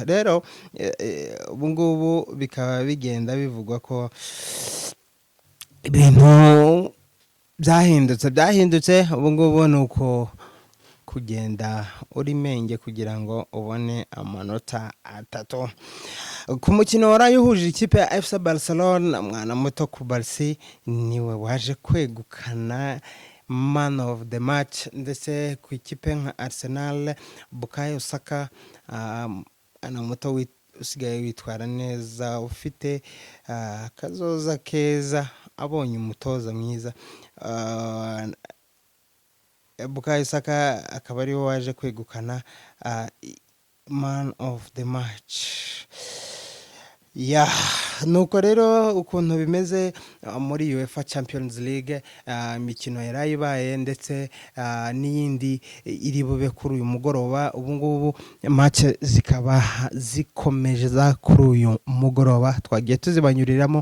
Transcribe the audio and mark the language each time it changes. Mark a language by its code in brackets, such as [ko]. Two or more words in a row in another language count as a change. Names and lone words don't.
[rw] Rero ubu ngubu bikaba bigenda bivugwa ko ibintu byahindutse. Ubu ngubu nuko kugenda uri menge kugira ngo ubone amanota 3. Ku mukino warayuhuje ikipe ya FC Barcelona, mwana muto ku Barca niwe waje kwegukana [en] man of the match, [rw] ndetse ku ikipe nka Arsenal Bukayo Saka, ana muto usigaye witwara neza, ufite kazoza keza, abonye umutoza mwiza. Bukayo Saka akaba ari waje kwegukana [en] man of the match. [rw] Nuko rero ukuntu bimeze muri UEFA Champions League, imikino yarayibaye ndetse n'iyindi iri bube kuri uyu mugoroba. Ubu ngubu match zikaba zikomeje za kuri uyu mugoroba, twagiye tuzibanyuriramo.